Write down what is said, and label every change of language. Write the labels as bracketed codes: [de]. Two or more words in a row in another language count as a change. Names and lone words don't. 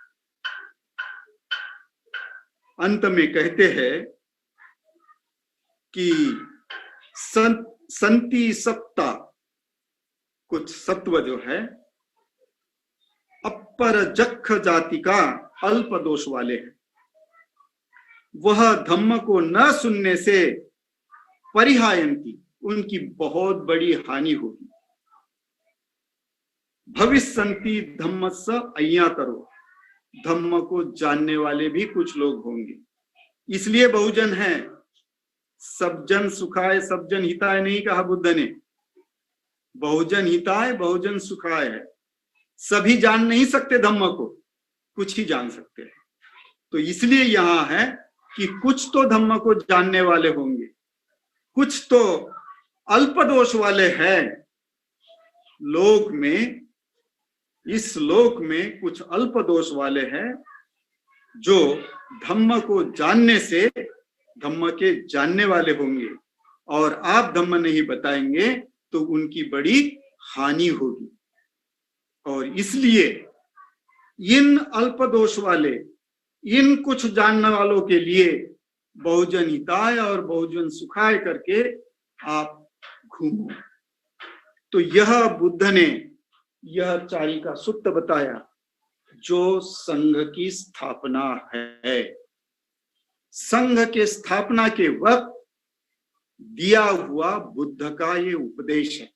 [hi] अंत में कहते हैं कि [pi] संति सत्ता, [hi] कुछ सत्व जो है [pi] अपर जख जाति [hi] का अल्प दोष वाले हैं, वह धम्म को न सुनने से परिहायंती, उनकी बहुत बड़ी हानि होगी। [pi] भविष्यन्ति धम्मस्य अज्ञातरो, [hi] धम्म को जानने वाले भी कुछ लोग होंगे। इसलिए बहुजन है, [pi] सब जन सुखाय सब जन हिताय [hi] नहीं कहा बुद्ध ने, [pi] बहुजन हिताय बहुजन सुखाय है। [hi] सभी जान नहीं सकते धम्म को, कुछ ही जान सकते हैं। तो इसलिए यहां है कि कुछ तो धम्म को जानने वाले होंगे, कुछ तो अल्प दोष वाले हैं लोक में। इस लोक में कुछ अल्प दोष वाले हैं जो धम्म को जानने से धम्म के जानने वाले होंगे, और आप धम्म नहीं बताएंगे तो उनकी बड़ी हानि होगी। और इसलिए इन अल्प दोष वाले, इन कुछ जानने वालों के लिए [pi] बहुजन हिताय [hi] और [pi] बहुजन सुखाय [hi] करके आप घूमो। तो यह बुद्ध ने यह चारिका सूत्र बताया जो संघ की स्थापना है। संघ के स्थापना के वक्त दिया हुआ बुद्ध का ये उपदेश है।